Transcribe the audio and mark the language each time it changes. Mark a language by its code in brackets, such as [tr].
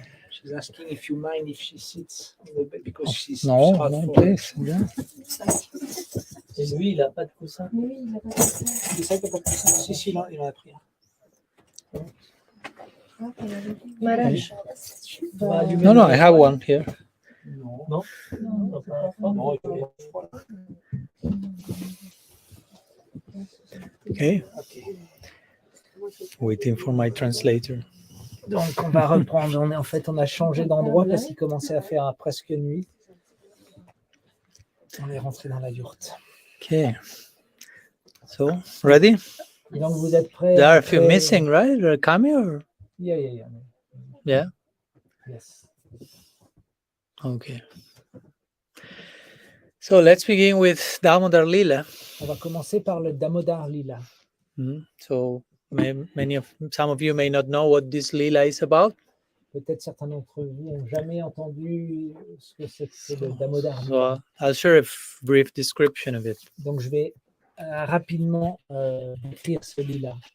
[en] She's asking if you mind if she sits on the bed because she's No, hard no, for- please. Yeah. [fr] Et lui, il n'a pas de coussin. Oui, il a pas de ça. C'est ça qu'il n'a pas de coussin. Si, il en a pris un. Mariage. On va allumer [en] No, [fr] le- [en] I have one here. [fr] Non. Non, Non, il faut les froid. [en] Okay. [fr] Ok. [en] Waiting for my translator. [fr] Donc on va reprendre. On a changé d'endroit parce qu'il commençait à faire presque nuit. On est rentré dans la yourte. [en] Okay. So, ready? [fr] Donc vous êtes prêts? [en] There are a few missing, right? They're coming or? Yeah. Yeah. Yes. Okay. So let's begin with Damodara-LILA. [fr] On va commencer par le Damodara-LILA. [en] So some of you may not know what this lila is about. [fr] Peut-être certains d'entre vous n'ont jamais entendu ce que c'est que le Damodara-LILA. [en] So I'll share a brief description of it. [fr] Donc je vais rapidement décrire ce lila.